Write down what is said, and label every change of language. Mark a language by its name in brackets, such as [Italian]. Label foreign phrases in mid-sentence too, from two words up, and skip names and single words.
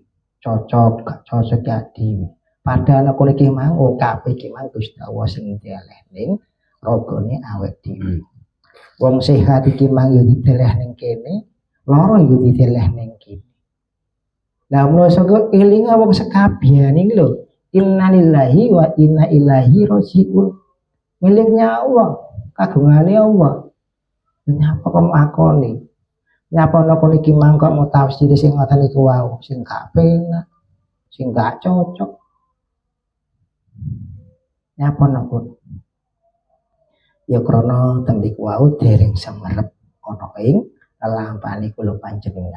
[Javanese] Cocok gak cocok ya dhewe. Padahal aku iki mang kabeh iki mang Gusti Allah sing ndeleh ning ragane awake dhewe. Wong sehat iki mang yo diteleh ning kene, lara yo diteleh ning kene. Lah menungso ku eling wong sekabehane iki lho. [Arabic] إنا لله وإنا إليه راجعون. [Indonesian] Miliknya Allah, [Javanese] kagungane Allah. Nyapa kok makoni? Nyapa kok iki mang kok mau tafsir sing ngoten iku wae, sing gak penak, sing gak cocok. Nyapa napa? Ya krana tembik wau dereng semerep ana ing lelampane kula panjenengan.